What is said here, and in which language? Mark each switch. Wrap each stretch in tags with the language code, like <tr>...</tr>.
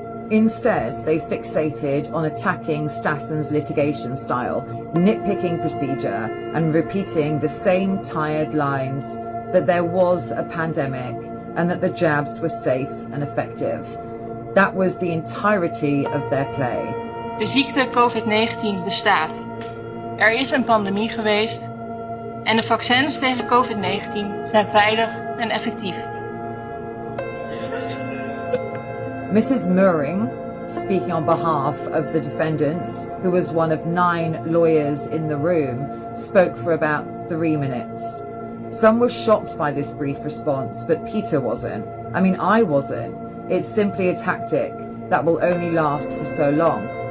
<en>Instead, they fixated on attacking Stassen's litigation style, nitpicking procedure, and repeating the same tired lines that there was a pandemic and that the jabs were safe and effective. That was the entirety of their play.</en> <nl>De ziekte COVID-19 bestaat. Er is een pandemie geweest en de vaccins tegen COVID-19 zijn veilig en effectief.</nl> <en>Mrs. Mooring, speaking on behalf of the defendants, who was one of 9 lawyers in the room, spoke for about 3 minutes. Some were shocked by this brief response, but Peter wasn't. I mean, I wasn't. It's simply a tactic that will only last for so long.</en>